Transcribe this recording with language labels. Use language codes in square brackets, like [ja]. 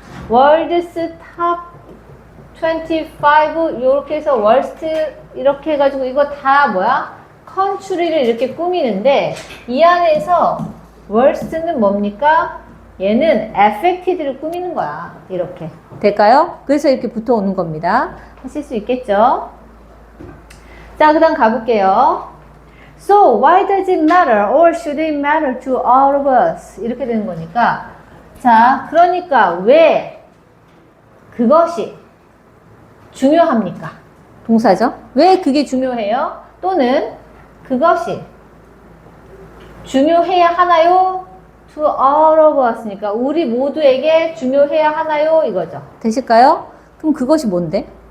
[en] world's top 25 [ko] 요렇게 해서 worst 이렇게 해가지고 이거 다 뭐야? country를 이렇게 꾸미는데 이 안에서 worst는 뭡니까? 얘는 affected를 꾸미는 거야. 이렇게. 될까요? 그래서 이렇게 붙어 오는 겁니다. 하실 수 있겠죠? 자, 그 다음 가볼게요. [en] So, why does it matter or should it matter to all of us? [ko] 이렇게 되는 거니까. 자, 그러니까 왜 그것이 중요합니까? 동사죠? 왜 그게 중요해요? 또는 그것이 중요해야 하나요? [en] To all of us [ko] 니까 우리 모두에게 중요해야 하나요? 이거죠. 되실까요? 그럼 그것이 뭔데?